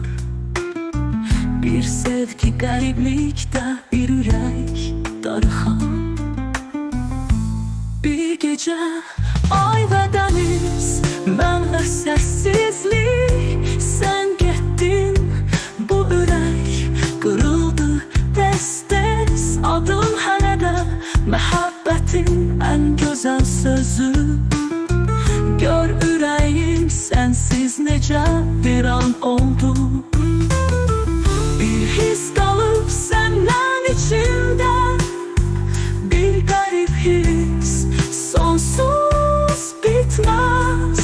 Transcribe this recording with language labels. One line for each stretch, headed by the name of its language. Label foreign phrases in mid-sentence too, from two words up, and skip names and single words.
Turkish: Bir sevgi gariplikte, bir yürek darıxan. Bir gece ay ve deniz, ben ve sessizlik. Sen gittin, bu yürek kırıldı tez tez.
Azerbaijani: Adım hələ də məhəbbətin
Turkish: en güzel sözü.
Azerbaijani: Gör ürəyim sensiz necə bir an oldu. Bir his qalıb səndən içimdə, bir garip his, sonsuz bitməz.